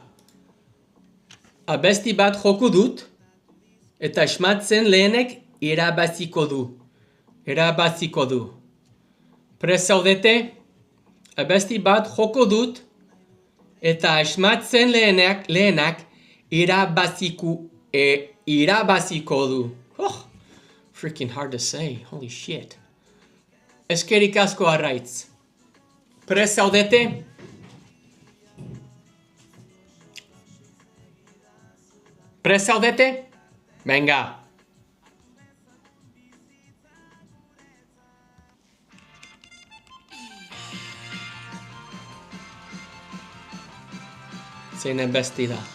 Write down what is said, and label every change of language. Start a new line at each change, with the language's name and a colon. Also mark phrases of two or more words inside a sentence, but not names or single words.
Basque: Abesti bat joko dut, eta esmatzen lehenek irabaziko du. Prest zaudete? Abesti bat joko dut, eta esmatzen lehenak irabaziko du.
English: Oh, freaking hard to say, holy shit.
Basque: Eskerrik asko arraitz. Prest zaudete? Prest zaudete?
Spanish: Venga. Zein embestida.